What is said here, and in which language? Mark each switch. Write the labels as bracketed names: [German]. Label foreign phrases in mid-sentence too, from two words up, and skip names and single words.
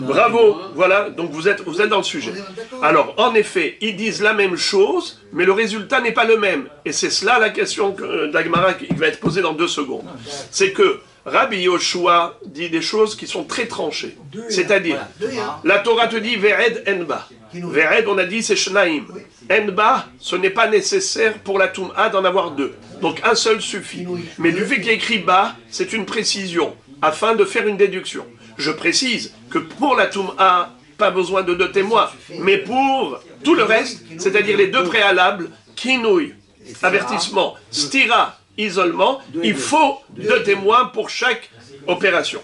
[French] Bravo, voilà, donc vous êtes dans le sujet. Alors, en effet, ils disent la même chose, mais le résultat n'est pas le même. Et c'est cela la question d'Agmara qui va être posée dans 2 secondes. C'est que Rabbi Yoshua dit des choses qui sont très tranchées. C'est-à-dire, la Torah te dit [Hebrew] ועד אין בה. [French] Ve'ed, on a dit, c'est Shnaim. Enba, ce n'est pas nécessaire pour la Toum'a d'en avoir 2. Donc un seul suffit. Mais du fait qu'il y a écrit Ba, c'est une précision, afin de faire une déduction. Je précise que pour la Toum'a, pas besoin de 2 témoins. Mais pour tout le reste, c'est-à-dire les 2 préalables, Kinouï, avertissement, Stira, isolement, il faut 2 témoins pour chaque opération.